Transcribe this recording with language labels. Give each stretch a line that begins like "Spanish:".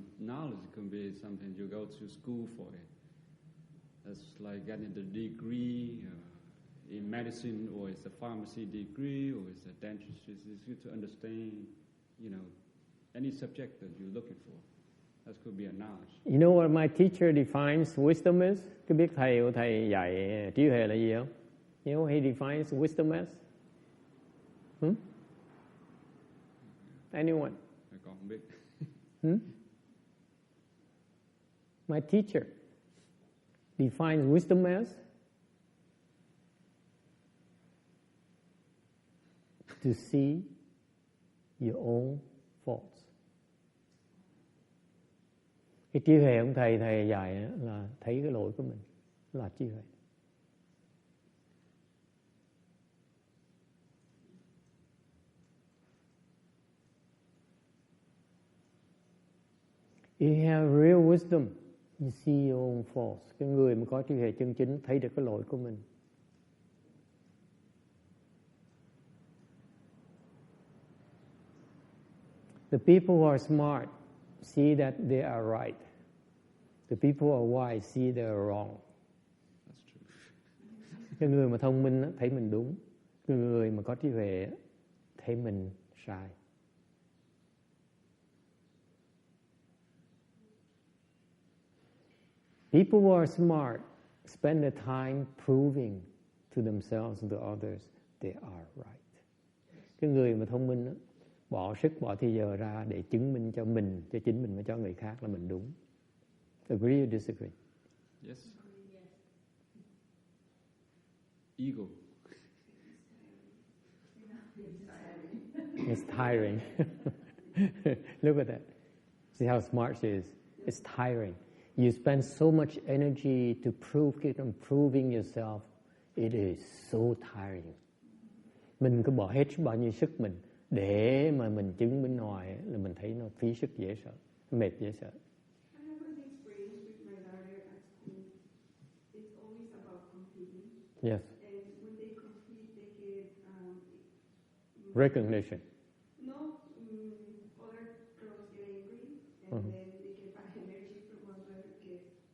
English: Knowledge can be something you go to school for it. It's like getting the degree in medicine, or it's a pharmacy degree, or it's a dentistry. It's good to understand, any subject that you're looking for. That could be a knowledge. You know what my teacher defines wisdom is?
Vietnamese: Có biết thầy của thầy dạy trí huệ là gì không?
English: You know what he defines wisdom as? Anyone?
Vietnamese: I còn không biết.
English: My teacher defines wisdom as to see your own faults.
Vietnamese: Cái trí huệ ông thầy dạy là thấy cái lỗi của mình, là trí huệ.
English: You have real wisdom, you see your own faults.
Vietnamese: Cái người mà có trí huệ chân chính thấy được cái lỗi của mình.
English: The people who are smart see that they are right. The people who are wise see they are wrong. That's true.
Vietnamese: Cái người mà thông minh thấy mình đúng. Cái người mà có trí huệ thấy mình sai.
English: People who are smart spend their time proving to themselves and to others they are right.
Vietnamese: Cái người mà thông minh bỏ sức, bỏ thời giờ ra để chứng minh cho mình, cho chính mình và cho người khác là mình đúng.
English: Agree or disagree? Yes. Ego. It's tiring. Look at that. See how smart she is. It's tiring. You spend so much energy to keep on proving yourself. It is so tiring.
Vietnamese: Mình cứ bỏ hết bao nhiêu sức mình để mà mình chứng minh hoài là mình thấy nó phí sức dễ sợ, mệt dễ sợ.
English: I have an experience with my daughter at school. It's always about competing. Yes. And when they compete, they get Recognition. No, other girls get angry, and then they get bad energy from other kids.